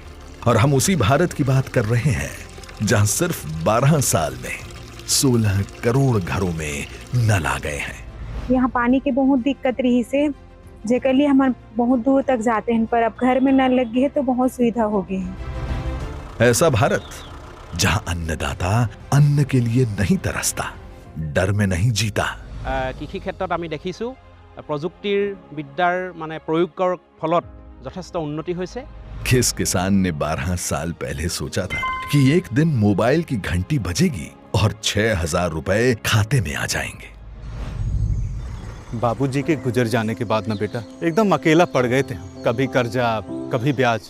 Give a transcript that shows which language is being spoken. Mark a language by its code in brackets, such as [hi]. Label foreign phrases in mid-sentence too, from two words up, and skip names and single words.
[hi] और हम उसी भारत की बात कर रहे हैं जहां सिर्फ 12 साल में 16 करोड़ घरों में नल आ गए हैं। यहाँ पानी की बहुत दिक्कत रही से, जेकर लिए हम बहुत दूर तक जाते हैं, पर अब घर में नल लग गए तो बहुत सुविधा हो गई है। ऐसा भारत जहां अन्नदाता अन्न के लिए नहीं तरसता, डर में नहीं जीता। [as] কৃষি ক্ষেত্ৰত আমি দেখিছোঁ প্ৰযুক্তিৰ বিদ্যাৰ মানে প্ৰয়োগৰ ফলত যথেষ্ট উন্নতি হৈছে। [hi] किस किसान ने 12 साल पहले सोचा था कि एक दिन मोबाइल की घंटी बजेगी और 6,000 रुपए खाते में आ जाएंगे। बाबूजी के गुजर जाने के बाद ना बेटा एकदम अकेला पड़ गए थे। कभी कर्जा, कभी ब्याज।